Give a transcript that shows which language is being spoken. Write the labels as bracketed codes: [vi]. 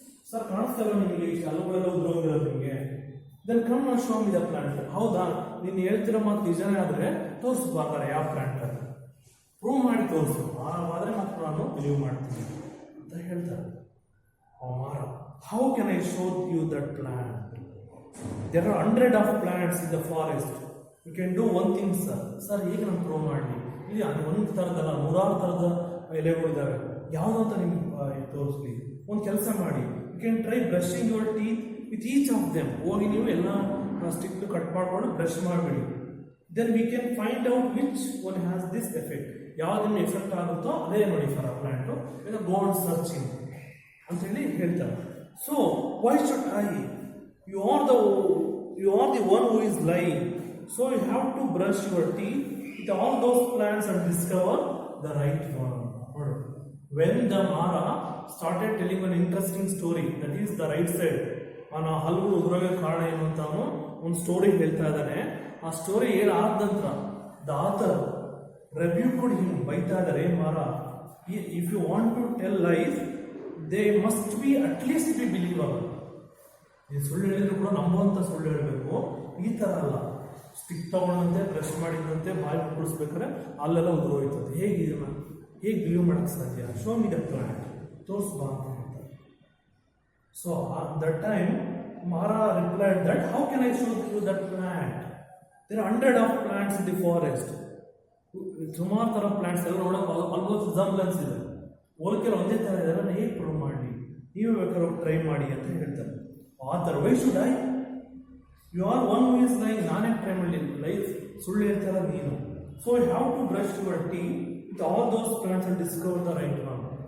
[kn] Sir ಕಾಣಿಸ್ತಾ ಇಲ್ಲ ನಿಮಗೆ, ಇಷ್ಟು ಹಲ್ಲುಗಳೆಲ್ಲ ಉದ್ರೋಗಿರೋದು ನಿಮಗೆ. [en] Then come and show me the plant. [kn] ಹೌದಾ, ನೀನು ಹೇಳ್ತಿರೋ ಮಾತು ನಿಜನೇ ಆದರೆ ತೋರಿಸ್ಬೇಕಾರೆ ಯಾವ ಪ್ಲಾಂಟ್ ಅದು ಪ್ರೂವ್ ಮಾಡಿ ತೋರಿಸು, ಆದರೆ ಮಾತ್ರ ನಾನು ಬಿಲೀವ್ ಮಾಡ್ತೀನಿ ಅಂತ ಹೇಳ್ತಾರೆ. [en] ಮಾರ, how can I show you that plant? There are 100 of plants in the forest. You can do one thing sir. Sir [kn] ಹೇಗೆ ನಾನು ಪ್ರೂವ್ ಮಾಡಲಿ? ಇಲ್ಲಿ ಒಂದು ಥರದಲ್ಲ, 100 ಥರದ ಎಲೆಗಳಿದ್ದಾವೆ, ಯಾವುದಂತ ನಿಮ್ಗೆ ತೋರಿಸ್ಲಿ. ಒಂದು ಕೆಲಸ ಮಾಡಿ, [en] You can try brushing your teeth with each of them. [kn] ಹೋಗಿ ನೀವು ಎಲ್ಲ ಸ್ಟಿಕ್ ಕಟ್ ಮಾಡ್ಕೊಂಡು ಬ್ರಷ್ ಮಾಡಬೇಡಿ. [en] Then we can find out which one has this effect. [kn] ಯಾವ್ದನ್ನು effect ಆಗುತ್ತೋ ಅದೇ ನೋಡಿ ಸರ್ ಆ ಪ್ಲಾಂಟು. [en] go on searching [kn] ಅಂತೇಳಿ ಹೇಳ್ತಾರೆ. [en] So why should I? You are the one who is lying. So you have to brush your teeth with all those plants and discover the right one. When the Mara started telling an interesting story, that is the right side, [kn] ಅವನ ಹಲ್ಲು ಉದುರೋಗೆ ಕಾರಣ ಏನು ಅಂತ ಅವನು ಒಂದು story ಹೇಳ್ತಾ ಇದ್ದಾನೆ. ಆ ಸ್ಟೋರಿ ಆದ ನಂತರ [en] the author rebuked him, [kn] ಬೈತಾ ಇದ್ದಾರೆ, [en] Mara, if you want to tell life they must be at least be believable. [kn] ನೀನು ಸುಳ್ಳು ಹೇಳಿದ್ರು ಕೂಡ ನಂಬುವಂಥ ಸುಳ್ಳು ಹೇಳಬೇಕು, ಈ ಥರ ಅಲ್ಲ. ಸ್ಟಿಕ್ ತಗೊಂಡಂತೆ ಬ್ರಷ್ ಮಾಡಿದಂತೆ ಬಾಯಿ ಕುಡಿಸ್ಬೇಕಾದ್ರೆ ಅಲ್ಲೆಲ್ಲ ಉದುರೋಯ್ತದೆ. ಹೇಗೆ ಇದನ್ನು ಹೇಗೆ ಬಿಲೀವ್ ಮಾಡೋಕ್ಕೆ ಸಾಧ್ಯ? [en] show me the plant, [kn] ತೋರಿಸ್ಬಾ ಅಂತ ಹೇಳ್ತಾರೆ. [en] So that time Mara replied that how can I show you that plant? There are 100 of plants in the forest. [kn] ಸುಮಾರು ಥರ ಪ್ಲಾಂಟ್ಸ್ ಎಲ್ಲ ನೋಡೋಕೆ ಆಲ್ಮೋಸ್ಟ್ ರಿಸಂಬ್ಲೆನ್ಸ್ ಇದೆ, ಹೋಲಿಕೆಲ್ಲ ಒಂದೇ ಥರ ಇದೆ, ನಾನು ಹೇಗೆ ಪ್ರೂವ್ ಮಾಡಿ? ನೀವು ಬೇಕಾದ್ರೆ ಟ್ರೈ ಮಾಡಿ ಅಂತ ಹೇಳ್ತಾರೆ. Author, [en] Why should I? You are one who is like, [kn] ನಾನೇ ಟ್ರೈ ಮಾಡಲಿ, ಲೈಫ್ ಸುಳ್ಳು ಹೇಳ್ತಾರ ನೀನು. [en] So you have to brush your teeth with all those plants and discover the right one.